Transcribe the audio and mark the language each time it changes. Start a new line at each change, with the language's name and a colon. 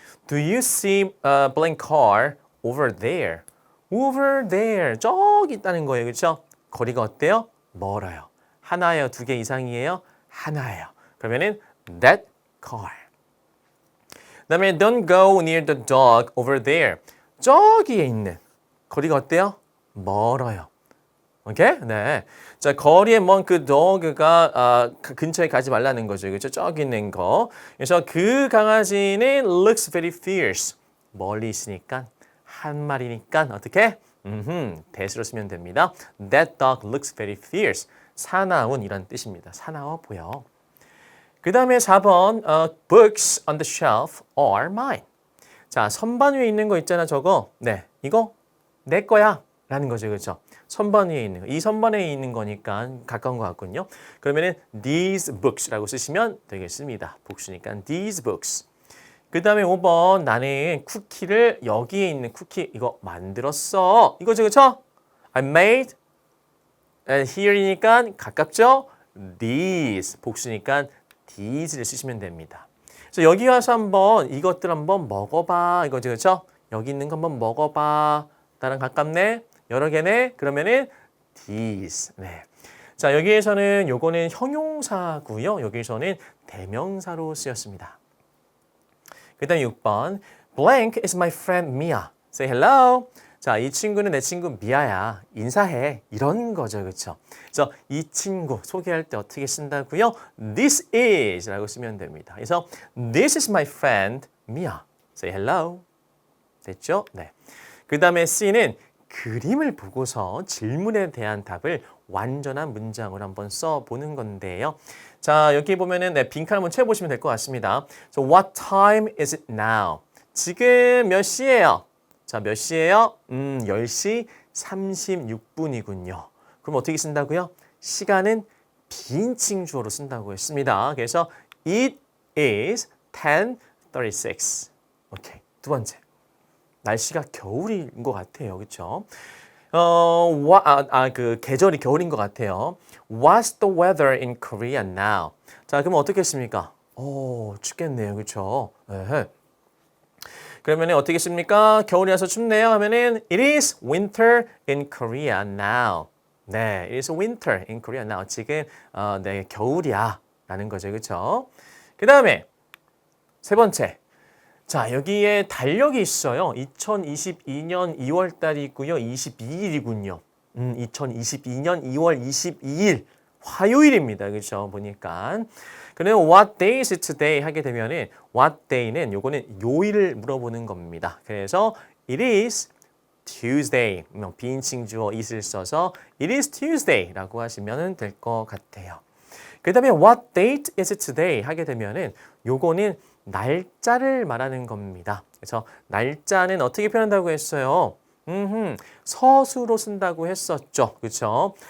English: Do you see a blank car over there? Over there.
Korean: 저기 있다는 거예요. 그렇죠? 거리가 어때요? 멀어요. 하나예요? 두 개 이상이에요? 하나예요. 그러면은
English: that car.
Korean: 그다음에
English: don't go near the dog over there.
Korean: 저기에 있는 거리가 어때요? 멀어요. 오케이? 네. 자, 거리에 먼 그 dog가 근처에 가지 말라는 거죠. 그렇죠? 저기 있는 거. 그래서 그 강아지는
English: looks very fierce.
Korean: 멀리 있으니까 한 마리니까 어떻게? that으로 쓰면 됩니다.
English: That dog looks very fierce.
Korean: 사나운 이란 뜻입니다. 사나워 보여. 그 다음에 4번
English: books on the shelf are mine.
Korean: 자, 선반 위에 있는 거 있잖아, 저거. 네, 이거 내 거야 라는 거죠. 그렇죠? 선반 위에 있는 거. 이 선반에 있는 거니까 가까운 것 같군요. 그러면은
English: these books
Korean: 라고 쓰시면 되겠습니다. 복수니까 these books. 그 다음에 5번 나는 쿠키를 여기에 있는 쿠키 이거 만들었어. 이거죠. 그렇죠?
English: I made here이니까
Korean: 가깝죠? these 복수니까 these를 쓰시면 됩니다. 그래서 여기 와서 한번 이것들 한번 먹어봐. 이거죠. 그렇죠? 여기 있는 거 한번 먹어봐. 나랑 가깝네? 여러 개네? 그러면은 these. 네. 자, 여기에서는 요거는 형용사고요. 여기서는 대명사로 쓰였습니다. 그 다음 6번.
English: Blank is my friend Mia. Say hello.
Korean: 자, 이 친구는 내 친구 미아야. 인사해. 이런 거죠. 그렇죠? 그래서 이 친구 소개할 때 어떻게 쓴다고요? This is 라고 쓰면 됩니다.
English: 그래서 This is my friend Mia. Say hello.
Korean: 됐죠? 네. 그 다음에 C는 그림을 보고서 질문에 대한 답을 완전한 문장으로 한번 써보는 건데요. 자, 여기 보면은 네, 빈칸 한번 채워보시면 될 것 같습니다.
English: So what time is it now?
Korean: 지금 몇 시예요? 자, 몇 시예요? 10시 36분이군요. 그럼 어떻게 쓴다고요? 시간은 비인칭 주어로 쓴다고 했습니다. 그래서
English: it is 10:36.
Korean: 오케이. 두 번째. 날씨가 겨울인 것 같아요. 그렇죠? 그 계절이 겨울인 것 같아요.
English: What's the weather in Korea now?
Korean: 자, 그럼 어떻겠습니까? 춥겠네요. 그렇죠? 그러면 어떻겠습니까? 겨울이라서 춥네요 하면은
English: It is winter in Korea now. 네, it is winter in Korea now.
Korean: 지금 네, 겨울이야 라는 거죠. 그렇죠? 그 다음에 세 번째. 자, 여기에 달력이 있어요. 2022년 2월 달이고요. 22일이군요. 2022년 2월 22일 화요일입니다. 그렇죠? 보니까. 그러면
English: what day is it today
Korean: 하게 되면은 what day는 요거는 요일을 물어보는 겁니다.
English: 그래서 it is Tuesday.
Korean: 비인칭 주어 it을 써서 it is Tuesday라고 하시면 될 것 같아요. 그 다음에
English: what date is it today
Korean: 하게 되면은 요거는 날짜를 말하는 겁니다. 그래서 날짜는 어떻게 표현한다고 했어요? 서수로 쓴다고 했었죠. 그렇죠?